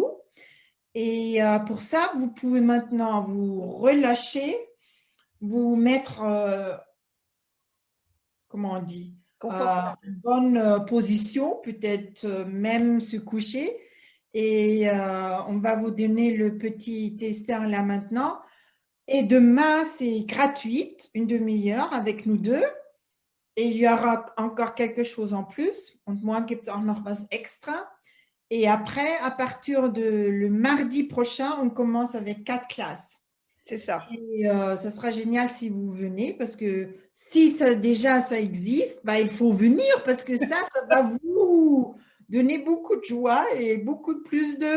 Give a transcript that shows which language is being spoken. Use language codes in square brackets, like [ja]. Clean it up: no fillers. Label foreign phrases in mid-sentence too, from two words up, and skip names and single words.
[fr] Et pour ça, vous pouvez maintenant vous relâcher, vous mettre, comment on dit, une bonne position, peut-être même se coucher. Et on va vous donner le petit tester là maintenant. Et demain, c'est gratuit, une demi-heure avec nous deux. Et il y aura encore quelque chose en plus. [de] Und morgen gibt es auch noch was extra. [fr] Et après, à partir de le mardi prochain, on commence avec 4 classes. C'est ça. Et ça sera génial si vous venez, parce que si ça, déjà ça existe, bah, il faut venir, parce que ça va vous donner beaucoup de joie et beaucoup de plus